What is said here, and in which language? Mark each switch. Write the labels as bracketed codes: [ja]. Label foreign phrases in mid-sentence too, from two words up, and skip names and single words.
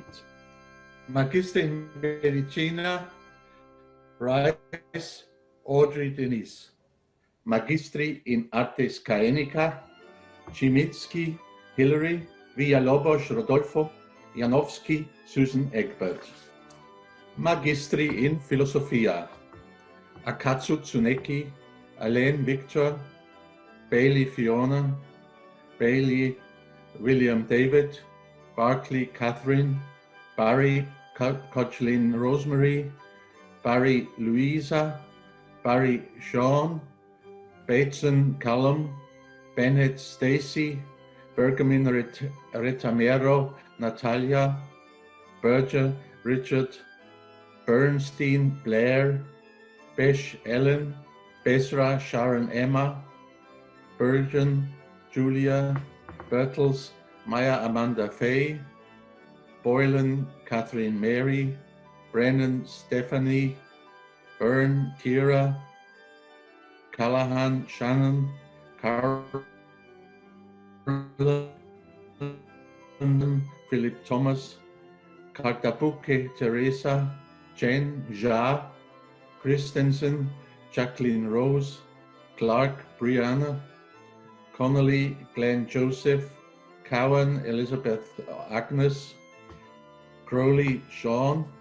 [la] Magister in medicina, Rice Audrey Denise. Magistri in artes caenica, Chimitsky Hilary, Villalobos Rodolfo, Janowski Susan Egbert. Magistri in philosophia, Akatsu Tsuneki, Alain Victor, Bailey Fiona, Bailey William David, Barclay Catherine, Barry Cochlin Rosemary, Barry Louisa, Barry Sean, Bateson Callum, Bennett Stacy, Bergamin Retamero Natalia, Berger Richard, Bernstein Blair, Besh Ellen, Besra Sharon Emma, Bergen Julia, Bertels Maya Amanda Faye, Boylan Catherine Mary, Brennan Stephanie, Byrne Kira, Callahan Shannon, Carolyn Philip Thomas, Kartabuke Teresa, Jen Ja, Christensen, Jacqueline Rose, Clark Brianna, Connolly Glenn Joseph, Cowan Elizabeth Agnes, Crowley Sean,